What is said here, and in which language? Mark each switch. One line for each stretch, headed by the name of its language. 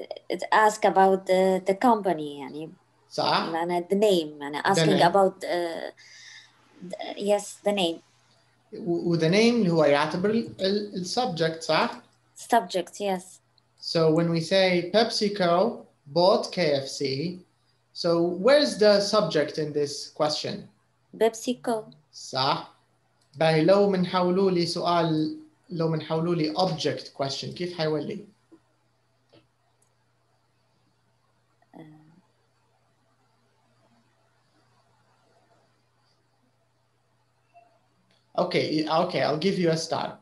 English: It asks about the company يعني
Arabic: صح.
English: the name يعني asking name. about yes the name. The name
Arabic: اللي هو يعتبر subject صح?
English: Subject, yes. So when we say PepsiCo bought KFC, so where's the subject in this question? PepsiCo.
Arabic: صح. باهي لو منحولوا لي سؤال، لو منحولوا لي object question كيف حيولي؟
English: Okay, I'll give you a star.